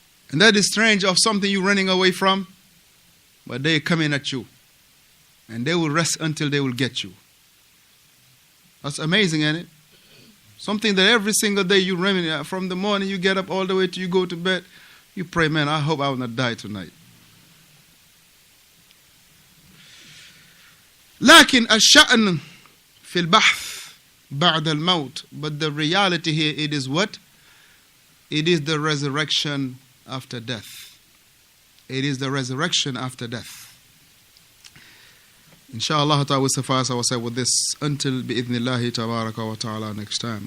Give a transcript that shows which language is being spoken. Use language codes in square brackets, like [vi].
[en] And that is strange of something you're running away from, but they're coming at you. And they will rest until they will get you. That's amazing, isn't it? Something that every single day you running from the morning you get up all the way till you go to bed, you pray, man, I hope I will not die tonight. [ar] لكن الشأن في البحث بعد الموت. [en] But the reality here, it is what? It is the resurrection after death. It is the resurrection after death. Inshallah ta'ala will suffice ourselves with this until bi'idhnillahi tabaraka wa ta'ala next time.